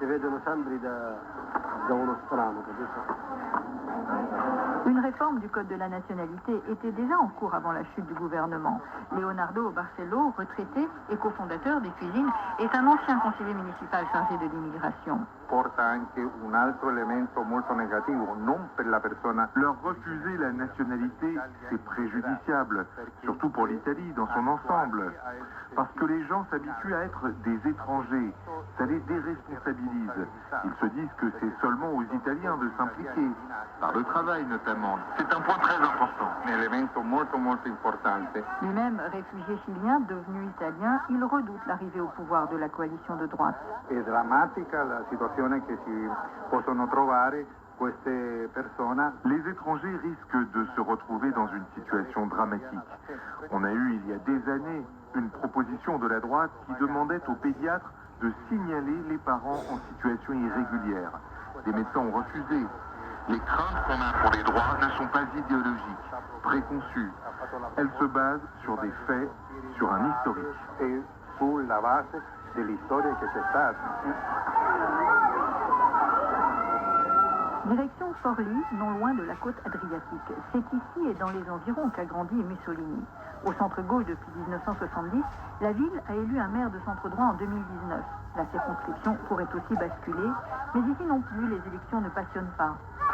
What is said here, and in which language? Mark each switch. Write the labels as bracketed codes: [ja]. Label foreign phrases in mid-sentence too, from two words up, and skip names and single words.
[fr] Une réforme du Code de la nationalité était déjà en cours avant la chute du gouvernement. Leonardo Barcelo, retraité et cofondateur des Cuisines, est un ancien conseiller municipal chargé de l'immigration. [it] Porta anche un altro elemento molto negativo, non per la persona. [fr] Leur refuser la nationalité, c'est préjudiciable, surtout pour l'Italie dans son ensemble, parce que les gens s'habituent à être des étrangers, ça les déresponsabilise. Ils se disent que c'est seulement aux Italiens de s'impliquer, par le travail notamment. C'est un point très important. [it] Un elemento molto molto importante. [fr] Lui-même, réfugié chilien, devenu italien, il redoute l'arrivée au pouvoir de la coalition de droite. [it] È drammatica la situazione che si possono trovare queste persone. [fr] Les étrangers risquent de se retrouver dans une situation dramatique. On a eu il y a des années une proposition de la droite qui demandait aux pédiatres de signaler les parents en situation irrégulière. Les médecins ont refusé. Les craintes qu'on a pour les droits ne sont pas idéologiques, préconçues. Elles se basent sur des faits, sur un historique. [it] E sulla base dell'istoria che c'è stata. [fr] Direction Forlì, non loin de la côte adriatique. C'est ici et dans les environs qu'a grandi Mussolini. Au centre-gauche depuis 1970, la ville a élu un maire de centre-droit en 2019. La circonscription pourrait aussi basculer, mais ici non plus, les élections ne passionnent pas.